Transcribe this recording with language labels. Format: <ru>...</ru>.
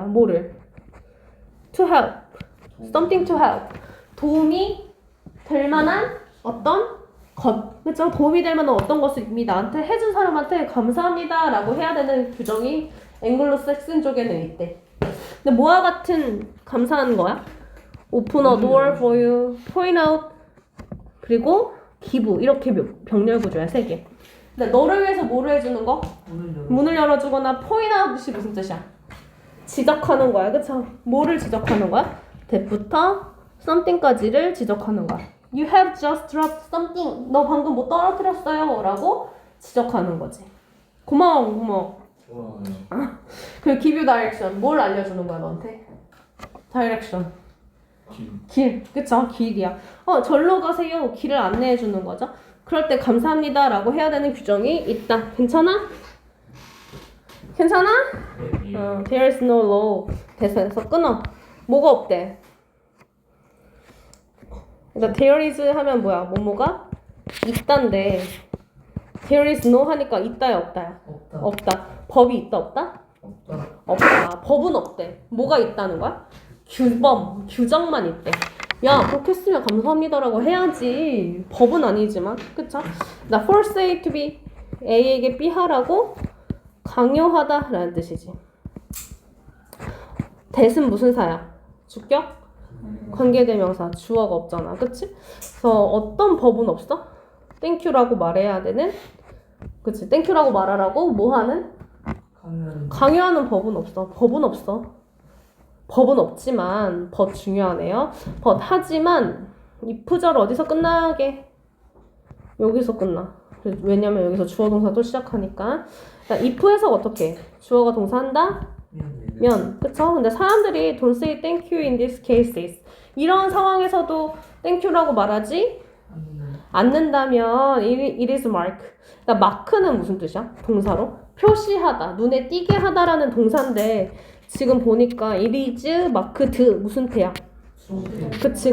<ko>뭐를?</ko> <en>to help. something to help.</en> <ko>도움이 될 만한 어떤 것. 그쵸? 도움이 될 만한 어떤 것을 이미 나한테 해준 사람한테 감사합니다라고 해야 되는 규정이 앵글로색슨 쪽에는 있대. 근데 뭐와 같은 감사한 거야?</ko> <en>open a door for you, point out,</en> <ko>그리고 give 이렇게 병렬 구조야 3개. 근데 너를 위해서 뭐를 해주는 거? 문을 열어주거나 point out이 무슨 뜻이야? 지적하는 거야, 그쵸? 뭐를 지적하는 거야? that부터 something까지를 지적하는 거야.</ko> <en>You have just dropped something.</en> <ko>너 방금 뭐 떨어뜨렸어요 라고 지적하는 거지. 고마워. 그리고</ko> <en>give you direction.</en> <ko>뭘 알려주는 거야 너한테? direction. 길. 그쵸? 길이야. 절로 가세요. 길을 안내해주는 거죠. 그럴 때 감사합니다 라고 해야 되는 규정이 있다. 괜찮아?</ko> <en>There is no law.</en> <ko>대사에서 끊어. 뭐가 없대? 그러니까 there is 하면 뭐야? 뭐뭐가 있단데 there is no 하니까 있다야 없다야? 없다. 법이 있다 없다? 없다. 법은 없대. 뭐가 있다는 거야? 규정만 있대. 야, 그렇게 했으면 감사합니다라고 해야지. 법은 아니지만, 그쵸? 나</ko> <en>force A to B,</en> <ko>A에게 B 하라고 강요하다라는 뜻이지. that은 무슨 사야? 주격? 관계대명사, 주어가 없잖아, 그치? 그래서 어떤 법은 없어? 땡큐라고 말해야 되는? 그치? 땡큐라고 말하라고 뭐 하는? 강요하는 법은 없어. 법은 없지만 but 중요하네요. but 하지만 이 부절 어디서 끝나게? 여기서 끝나. 왜냐면 여기서 주어 동사 또 시작하니까. if 해석 어떻게 해? 주어가 동사한다? 면. 그쵸? 근데 사람들이</ko> <en>don't say thank you in these cases.</en> <ko>이런 상황에서도 thank you라고 말하지 않는다면</ko> <en>it is mark.</en> <ko>그러니까 mark는 무슨 뜻이야? 동사로? 표시하다. 눈에 띄게 하다라는 동사인데 지금 보니까</ko> <en>it is marked</en> <ko>무슨 태야? 그치.</ko>